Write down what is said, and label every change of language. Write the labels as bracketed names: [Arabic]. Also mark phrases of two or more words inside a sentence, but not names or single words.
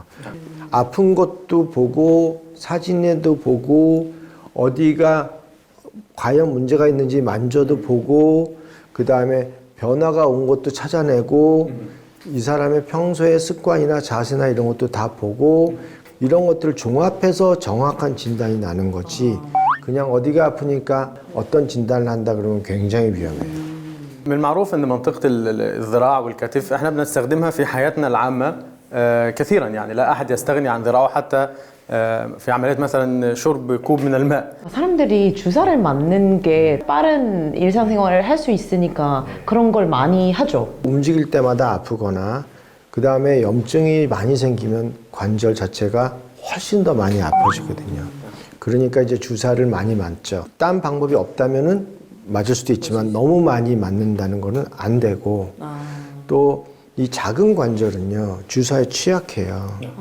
[Korean] 아픈 것도 보고 사진에도 보고 어디가 과연 문제가 있는지 만져도 보고 그 다음에 변화가 온 것도 찾아내고 이 사람의 평소의 습관이나 자세나 이런 것도 다 보고 이런 것들을 종합해서 정확한 진단이 나는 거지 그냥 어디가 아프니까 어떤 진단을 한다 그러면 굉장히 위험해요. [Arabic] من المعروف ان منطقه الذراع والكتف احنا بنستخدمها في حياتنا العامه كثيرا، يعني لا احد يستغني عن ذراعه حتى في عمليات مثلا شرب كوب من الماء. [Korean] 사람들이 주사를 맞는 게 빠른 일상생활을 할 수 있으니까 그런 걸 많이 하죠. 움직일 때마다 아프거나 그 다음에 염증이 많이 생기면 관절 자체가 훨씬 더 많이 아파지거든요. 그러니까 이제 주사를 많이 맞죠. 딴 방법이 없다면은 맞을 수도 있지만 너무 많이 맞는다는 거는 안 되고 또 이 작은 관절은요 주사에 취약해요.